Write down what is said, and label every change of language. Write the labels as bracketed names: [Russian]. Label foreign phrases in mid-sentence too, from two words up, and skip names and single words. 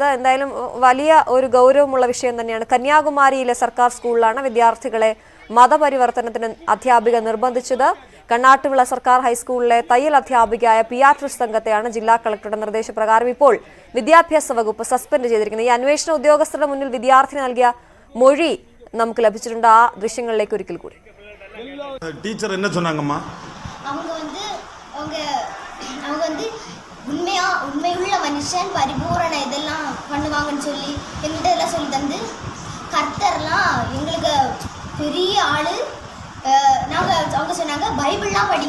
[Malayalam] എന്തായാലും വലിയ ഒരു ഗൗരവമുള്ള വിഷയം തന്നെയാണ്. കന്യാകുമാരിയിലെ സർക്കാർ സ്കൂളിലാണ് വിദ്യാർത്ഥികളെ മതപരിവർത്തനത്തിന് അധ്യാപിക നിർബന്ധിച്ചത്. കണ്ണാട്ടുവിള സർക്കാർ ഹൈസ്കൂളിലെ തയ്യൽ അധ്യാപികയായ PR സംഘത്തെയാണ് ജില്ലാ കളക്ടറുടെ നിർദ്ദേശപ്രകാരം ഇപ്പോൾ വിദ്യാഭ്യാസ വകുപ്പ് സസ്പെൻഡ് ചെയ്തിരിക്കുന്നത്. ഈ അന്വേഷണ ഉദ്യോഗസ്ഥരുടെ മുന്നിൽ വിദ്യാർത്ഥി നൽകിയ മൊഴി നമുക്ക് ലഭിച്ചിട്ടുണ്ട്. ആ ദൃശ്യങ്ങളിലേക്ക് ഒരിക്കൽ കൂടി. [Tamil] ടീച്ചർ என்ன சொன்னாங்கம்மா? அவங்க உண்மையுள்ள மனுஷன் பரிபூரண இதெல்லாம் பண்ணுவாங்கன்னு சொல்லி எங்கள்கிட்ட எல்லாம் சொல்லி தந்து, கர்த்தர்லாம் எங்களுக்கு பெரிய ஆளு. அவங்க சொன்னாங்க பைபிள்லாம் படிங்க.